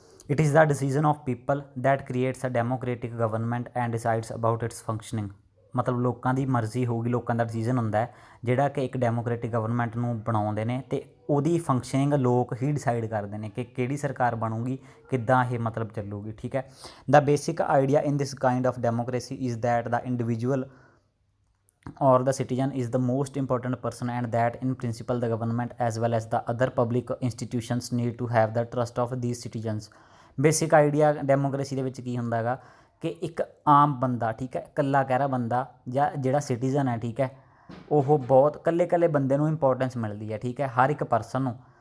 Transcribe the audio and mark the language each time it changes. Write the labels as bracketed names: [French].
[English] It is the decision of people that creates a democratic government and decides about its functioning. [Punjabi] ਮਤਲਬ ਲੋਕਾਂ ਦੀ ਮਰਜ਼ੀ ਹੋਊਗੀ, ਲੋਕਾਂ ਦਾ ਡਿਸੀਜ਼ਨ ਹੁੰਦਾ ਜਿਹੜਾ ਕਿ ਇੱਕ ਡੈਮੋਕ੍ਰੇਟਿਕ ਗਵਰਨਮੈਂਟ ਨੂੰ ਬਣਾਉਂਦੇ ਨੇ, ਅਤੇ ਉਹਦੀ ਫੰਕਸ਼ਨਿੰਗ ਲੋਕ ਹੀ ਡਿਸਾਈਡ ਕਰਦੇ ਨੇ ਕਿ ਕਿਹੜੀ ਸਰਕਾਰ ਬਣੂਗੀ, ਕਿੱਦਾਂ ਇਹ ਮਤਲਬ ਚੱਲੂਗੀ, ਠੀਕ ਹੈ। [English] The basic idea in this kind of democracy is that the individual or the citizen is the most important person and that in principle the government as well as the other public institutions need to have the trust of these citizens। [Punjabi] Basic idea democracy ਦੇ ਵਿੱਚ ਕੀ ਹੁੰਦਾ ਹੈਗਾ ਕਿ ਇੱਕ ਆਮ ਬੰਦਾ, ਠੀਕ ਹੈ, ਇਕੱਲਾ ਕਹਿਰਾ ਬੰਦਾ ਜਾਂ ਜਿਹੜਾ ਸਿਟੀਜ਼ਨ ਹੈ, ਠੀਕ ਹੈ, ਉਹ ਬਹੁਤ ਇਕੱਲੇ ਬੰਦੇ ਨੂੰ ਇੰਪੋਰਟੈਂਸ ਮਿਲਦੀ ਹੈ, ਠੀਕ ਹੈ, ਹਰ ਇੱਕ ਪਰਸਨ ਨੂੰ।